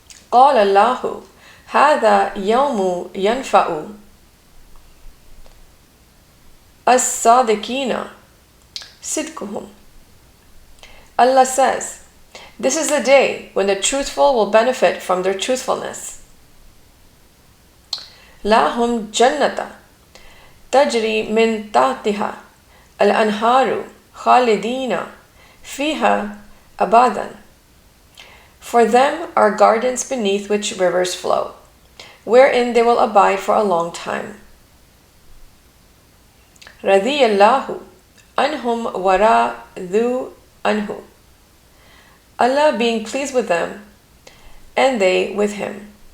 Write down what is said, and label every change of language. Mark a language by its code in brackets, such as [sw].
[ar] قال الله هذا يوم ينفع الصادقين صدقهم. [en] Allah says, this is the day when the truthful will benefit from their truthfulness. [ar] لهم جنة تجري من تحتها الأنهار خالدين فيها أبدا. [en] For them are gardens beneath which rivers flow, wherein they will abide for a long time. [ar] رضي الله عنهم ورضوا عنه. [en] Allah being pleased with them, and they with him.